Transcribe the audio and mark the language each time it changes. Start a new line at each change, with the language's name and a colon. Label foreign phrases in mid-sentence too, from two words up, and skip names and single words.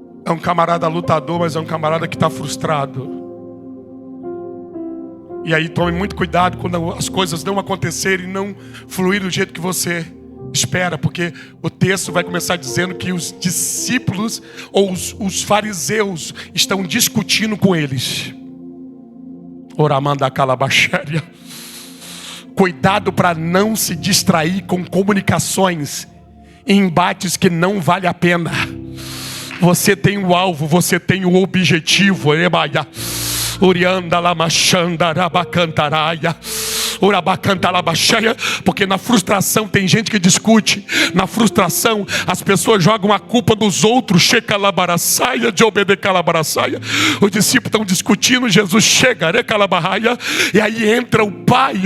Portuguese: é um camarada lutador, mas é um camarada que está frustrado. E aí tome muito cuidado quando as coisas não acontecerem e não fluir do jeito que você espera, porque o texto vai começar dizendo que os discípulos ou os fariseus estão discutindo com eles. Oramanda calabachéria. Cuidado para não se distrair com comunicações e embates que não vale a pena. Você tem o alvo, você tem o objetivo. Emaia. Urianda lamachanda rabacantaraia. Porque na frustração tem gente que discute. Na frustração as pessoas jogam a culpa nos outros. Os discípulos estão discutindo, Jesus chega, e aí entra o pai.